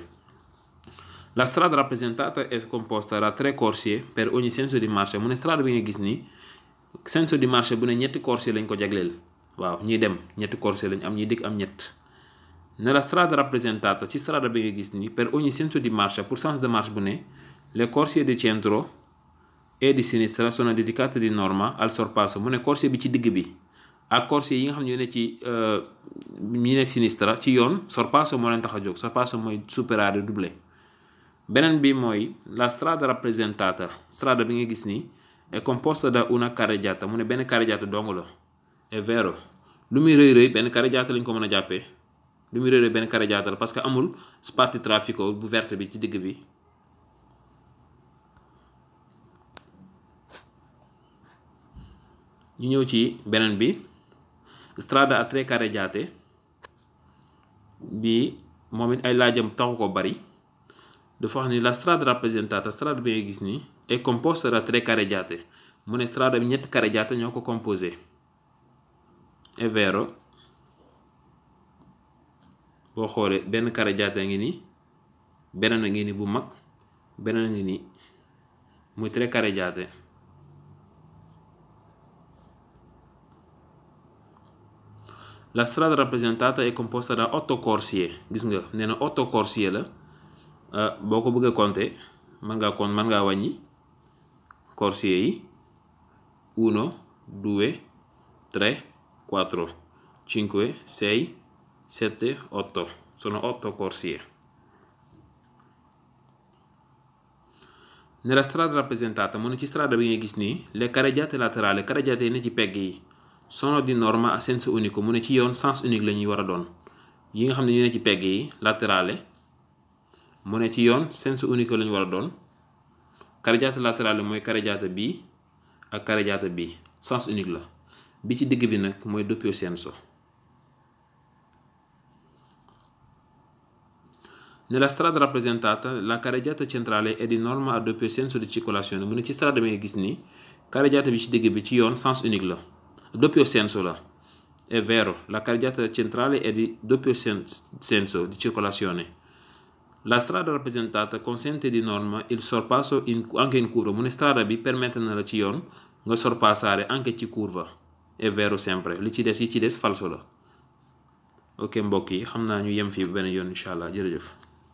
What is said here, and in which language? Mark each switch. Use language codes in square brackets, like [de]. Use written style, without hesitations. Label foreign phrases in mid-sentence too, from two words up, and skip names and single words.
[it] la strada rappresentata è composta da 3 corsie per ogni senso di marcia [wo] mu ne strada bi nga gis nii [it] senso di marcia [wo] bu ne ñetti corsie lañ ko jagleel. waaw ñiy dem ñetti corsie lañ am ñiy dikk am ñett. [it] nella strada rappresentata [wo] ci strada bi nga gis ni [it] per ogni senso di marcia [fr] pour sens de marche [wo] bu ne [it] le corsie di centro e di sinistra sono dedicate di norma al sorpasso [wo] mu ne corsie bi ci digg bi ak corsie yi nga xam ne ñoo ne ci ñu ne sinistra ci yoon sorpasso moo leen tax a jóg. sorpasso mooy superare doubler. beneen bi mooy [it] la strada rappresentata [wo] strada bi nga gis ni [it] è composta da una carreggiata [wo] mu ne benn carreggiata dong la. [it] è vero [wo] lu muy rëy benn carreggiata lañ ko mën a jàppee lu muy rëy benn carreggiata la [fr] parce que [wo] amul [it] sparti traffico [wo] bu verte bi ci digg bi. ñu ñëw ci beneen bi [it] strada a 3 carreggiate [wo] bi moom it ay laajam taxu ko bari. dafa wax ni [it] la strada rappresentata [wo] strada bi nga gis ni [it] è composta da 3 carreggiate [wo] mu ne strada bi ñetti carreggiate ñoo ko composé. [it] è vero [wo] boo xoolee benn carreggiata ngi nii beneen a ngi ni bu mag beneen a ngi nii muy 3 carreggiate. [it] la strada rappresentata è composta da 8 corsie [wo] gis nga nee na 8 corsie la boo ko bëggee compter mën ngaa wàññi corsie yi 1 2, 3, 4, 5, 6, 7, 8. [it] Sono 8 corsie. Nella strada rappresentata, [wo] mu ne ci strada bi nga gis nii, [it] le carreggiate laterali, carreggiate yi ne ci pegg yi sono di norma a senso unico, [wo] mu ne ci yoon [fr] sens unique [wo] la ñuy war a doon. Yi nga xam ne ñu ne ci pegg yi laterale mu ne ci yoon [it] senso unico [wo] la ñu war a doon. Carreggiate laterale mooy carreggiate bii ak carreggiate bii [fr] sens unique [wo] la. Bi ci digg bi nag mooy [it] doppio senso. Nella strada rappresentata, la carreggiata centrale è di norma a doppio senso di circolazione. [wo] Mu ne ci strada bi nga gis nii carreggiata bi ci digg bi ci yoon [fr] sens unique [wo] la. [it] Doppio senso la. È vero, la carreggiata centrale è di doppio senso di circolazione. La strada rappresentata consente di norma il sorpasso anche in curva. [wo] Mu ne strada bi permette na la ci yoon nga sorpassare anche ci curva. [it] È vero sempre. [wo] Li ci des yi ci des falso la. Ok mbokk yi xam naa ñu yem fii benn yoon [ar] إن شاء الله [wo] jërëjëf.